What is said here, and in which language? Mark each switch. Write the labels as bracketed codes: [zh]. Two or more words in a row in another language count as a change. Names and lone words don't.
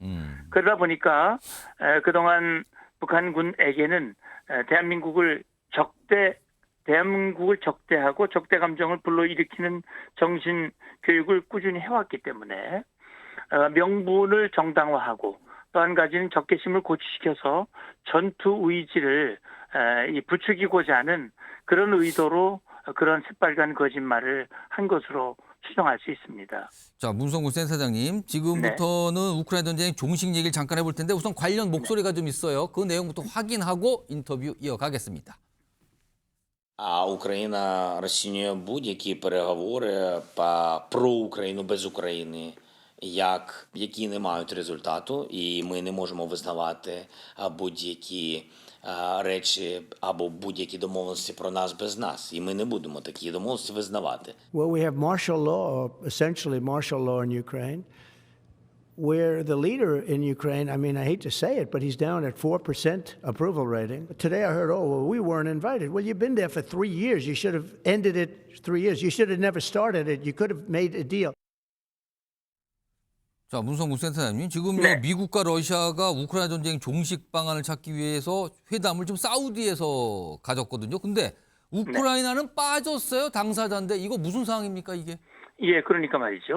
[ko] 그러다 보니까 그동안 북한군에게는 대한민국을 적대하고 적대 감정을 불러일으키는 정신 교육을 꾸준히 해왔기 때문에 명분을 정당화하고 또 한 가지는 적개심을 고취시켜서 전투 의지를 부추기고자 하는 그런 의도로 그런 새빨간 거짓말을 한 것으로 추정할 수 있습니다. 자, 문성구 센터장님, 지금부터는 네. 우크라이나 전쟁 종식 얘기를 잠깐 해볼 텐데 우선 관련 목소리가 좀 있어요. 그 내용부터 확인하고 인터뷰 이어가겠습니다. [uk] Україна розцінює будь-які переговори про Україну без України, які не мають результату, і ми не можемо визнавати будь-які речі або будь-які домовленості про нас без нас. І ми не будемо такі домовленості визнавати. [en] Well, we have martial law, essentially martial law in Ukraine, where the leader in Ukraine, I mean, I hate to say it, but he's down at 4% approval rating. Today I heard, oh, well, we weren't invited. Well, you've been there for 3 years. You should have ended it 3 years. You should have never started it. You could have made a deal. [ko] 자, 문성구 센터장님, 지금요 네. 미국과 러시아가 우크라이나 전쟁 종식 방안을 찾기 위해서 회담을 좀 사우디에서 가졌거든요. 근데 우크라이나는 네. 빠졌어요. 당사자인데 이거 무슨 상황입니까 이게? 예, 그러니까 말이죠.